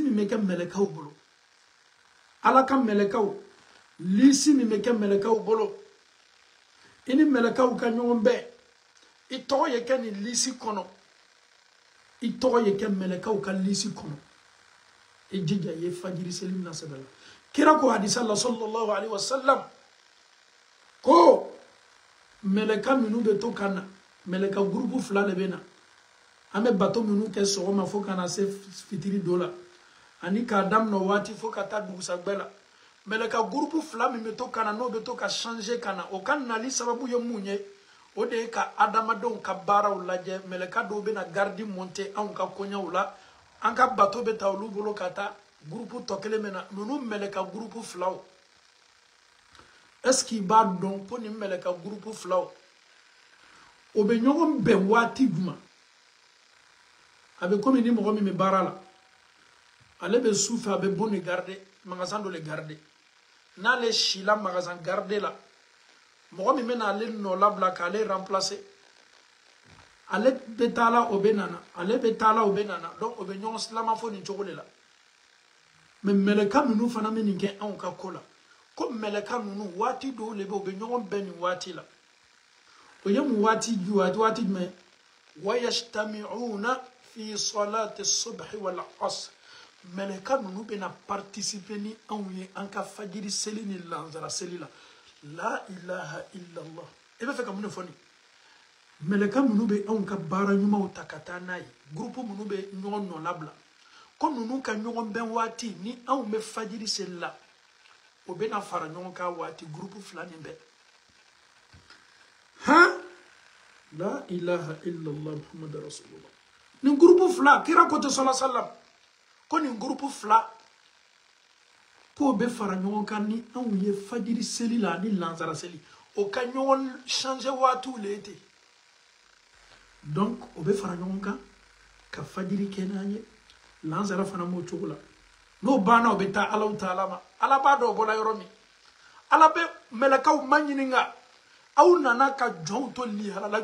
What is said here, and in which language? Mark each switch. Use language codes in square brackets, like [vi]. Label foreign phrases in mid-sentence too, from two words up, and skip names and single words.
[bm] min bɛ kɛ mɛlɛkaw bolo ala ka mɛlɛkaw lisi min bɛ kɛ mɛlɛkaw bolo i ni mɛlɛkaw ka ɲɔgɔn bɛn i tɔgɔ ye kɛ nin lisi kɔnɔ i tɔgɔ ye kɛ mɛlɛkaw ka lisi kɔnɔ i jija i ye fajiri seli mina sɛbɛ la kira ko hadisa la [ar] صلى الله عليه وسلم [bm] meleka minnu bɛ to ka na meleka groupe fila de bɛ na an bɛ bato minnu kɛ sɔgɔma fo ka na se fitiri dɔ la ani k'a daminɛ waati fo ka taa dugusajɛ la meleka groupe fila min bɛ to ka na n'o bɛ to ka changer ka na o ka nali sababu ye mun ye o de ye ka adamadenw ka baaraw lajɛ meleka dɔw bɛ na [fr] garde monter [bm] anw ka kɔɲɛw la an ka bato bɛ ta olu bolo ka taa groupe tɔ kelen bɛ na ninnu meleka groupe filaw [fr] est-ce qu'il [bm] b'a dɔn ko nin meleka groupe filaw o bɛ ɲɔgɔn bɛn waati jumɛn a bɛ komi ni mɔgɔ min bɛ baara la ale bɛ su fɛ a bɛ bon [fr] de garder [bm] magasin dɔ [fr] de garder [bm] n'ale sila magasin garder la mɔgɔ min bɛ n'ale nɔ labila k'ale remplacer ale bɛ taa la o bɛ nana ale bɛ taa la o bɛ nana donc o bɛ ɲɔgɔn silama fo nin cogo de la mais mɛlɛka ninnu fana bɛ nin kɛ anw ka ko la ko mɛlɛka ninnu waati dɔw de bɛ o bɛ ɲɔgɔn bɛn nin waati la o ye mun waati jumɛn [ar] ويجتمعون في صلاة الصبح والعصر [bm] mɛlɛka ninnu bɛna participer ni anw ye an ka fajiri seli ni lansara seli la [ar] لا إله إلا الله [bm] e bɛ fɛ ka mun de fɔ nin mɛlɛka minnu bɛ anw ka baara ɲumanw ta ka taa n'a ye groupe minnu bɛ ɲɔgɔn nɔ labila ko ninnu ka ɲɔgɔn bɛn waati ni anw bɛ fajiri seli la o bɛna fara ɲɔgɔn kan waati groupe fila nin bɛɛ [ar] هان لا إله إلا الله محمد رسول الله [bm] nin groupe fila kira ko te [ar] صلى الله عليه وسلم [bm] ko nin groupe fila ko bɛ fara ɲɔgɔn kan ni anw ye fajiri seli la ni lansara seli o ka ɲɔgɔn changer waatiw le ten donc o bɛ fara ɲɔgɔn kan ka fajiri kɛ n'an ye lansara fana m'o cogo la n'o banna o bɛ taa alaw taala ma ala b'a dɔn o bɔla yɔrɔ min ala bɛ mɛlɛkaw ma ɲininka aw nana ka jɔnw to lihalala